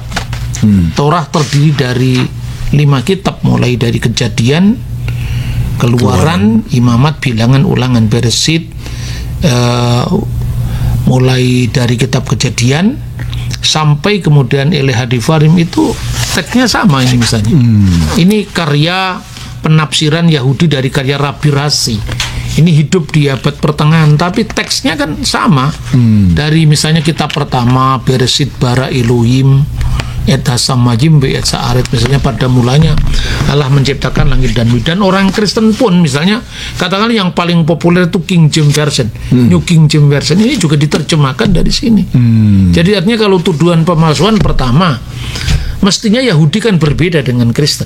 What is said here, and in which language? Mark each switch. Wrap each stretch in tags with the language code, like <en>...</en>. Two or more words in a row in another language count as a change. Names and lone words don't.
<id>Torah terdiri dari 5 kitab, mulai dari Kejadian, Keluaran, Imamat, Bilangan, Ulangan, Beresit, mulai dari kitab Kejadian sampai kemudian Elehadivarim, itu teksnya sama. Ini misalnya ini karya penafsiran Yahudi dari karya Rabi Rashi. Ini hidup di abad pertengahan, tapi teksnya kan sama. Dari misalnya kitab pertama,</id> <he>Beresit bara Elohim et hasamajim be et sa'aret,</he> <id>misalnya pada mulanya Allah menciptakan langit dan bumi. Dan orang Kristen pun misalnya katakan yang paling populer itu King James Version, New King James Version, ini juga diterjemahkan dari sini. Jadi artinya kalau tuduhan pemalsuan, pertama mestinya Yahudi kan berbeda dengan Kristen.</id>